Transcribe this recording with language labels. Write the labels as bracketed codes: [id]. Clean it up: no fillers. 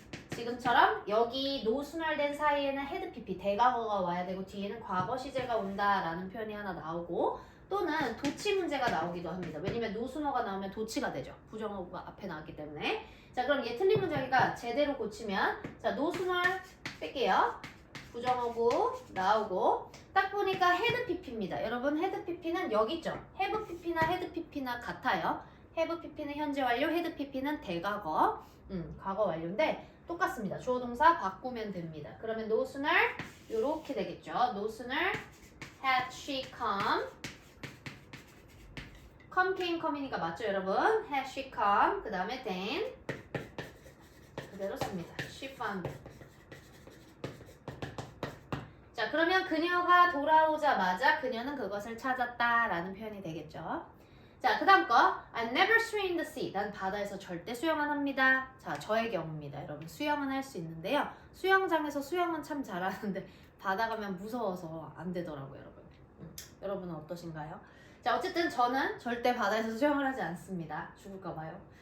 [ko] 지금처럼 여기 노순혈된 사이에는 had pp 대과거가 와야 되고 뒤에는 과거 시제가 온다라는 표현이 하나 나오고, 또는 도치 문제가 나오기도 합니다. 왜냐면 노순어가 나오면 도치가 되죠. 부정어구가 앞에 나왔기 때문에. 자, 그럼 얘 틀린 문장이니까 제대로 고치면, 자, 노순혈 뺄게요. 부정어구 나오고, 딱 보니까 had pp입니다. 여러분, had pp는 여기 있죠. have pp나 had pp나 같아요. have pp는 현재 완료, had pp는 대과거, 과거 완료인데 똑같습니다. 주어 동사 바꾸면 됩니다. 그러면 [en] no sooner [ko] 요렇게 되겠죠. [en] No sooner had she come. come came come [ko] 이니까 맞죠, 여러분? [en] had she come. [ko] 그 다음에 then 그대로 씁니다. [en] she found. [ko] 자, 그러면 그녀가 돌아오자마자 그녀는 그것을 찾았다라는 표현이 되겠죠. 자, 그 다음 거 [en] I never swim in the sea. [ko] 난 바다에서 절대 수영 안 합니다. 자, 저의 경우입니다. 여러분, 수영은 할 수 있는데요. 수영장에서 수영은 참 잘하는데 바다 가면 무서워서 안 되더라고요, 여러분. 여러분은 어떠신가요? 자, 어쨌든 저는 절대 바다에서 수영을 하지 않습니다. 죽을까 봐요.